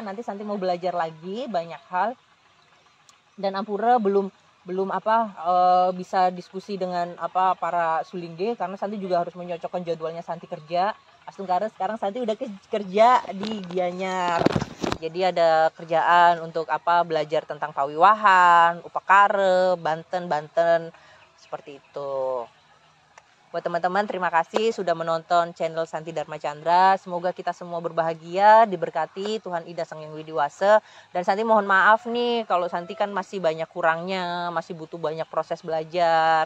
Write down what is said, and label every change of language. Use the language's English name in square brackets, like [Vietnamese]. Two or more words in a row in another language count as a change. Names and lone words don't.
[Indonesian] Nanti Santi mau belajar lagi banyak hal. Dan Ampura belum bisa diskusi dengan para sulingge, karena Santi juga harus menyocokkan jadwalnya Santi kerja. Astungkara sekarang Santi udah kerja di Gianyar. Jadi ada kerjaan untuk belajar tentang pawiwahan, upakara, Banten seperti itu. Buat teman-teman, terima kasih sudah menonton channel Santi Dharma Chandra. Semoga kita semua berbahagia, diberkati Tuhan Ida Sang Yang Widiwasa. Dan Santi mohon maaf nih kalau Santi kan masih banyak kurangnya, masih butuh banyak proses belajar.